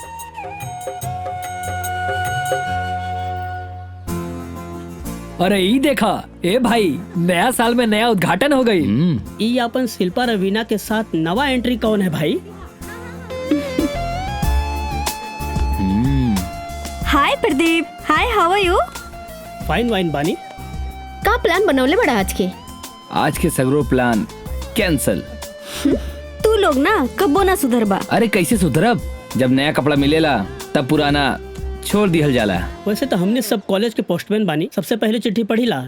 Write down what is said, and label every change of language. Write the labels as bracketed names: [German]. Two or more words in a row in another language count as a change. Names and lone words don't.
[Bhojpuri] अरे ई देखा, ए भाई नया साल में नया उद्घाटन हो गई। ये अपन शिल्पा रवीना के साथ नवा एंट्री कौन है भाई? [English] Hi Pradeep, hi how are you? fine wine [Bhojpuri] बानी। का प्लान बनौले बड़ा आज के? आज के सगरो प्लान कैंसल। तू लोग ना कबो ना सुधरबा। अरे कैसे सुधरब, जब नया कपड़ा मिलेला तब पुराना छोड़ दिहल जाला। वैसे तो हमने सब कॉलेज के पोस्टमैन बानी, सबसे पहले चिट्ठी पढ़ी ला।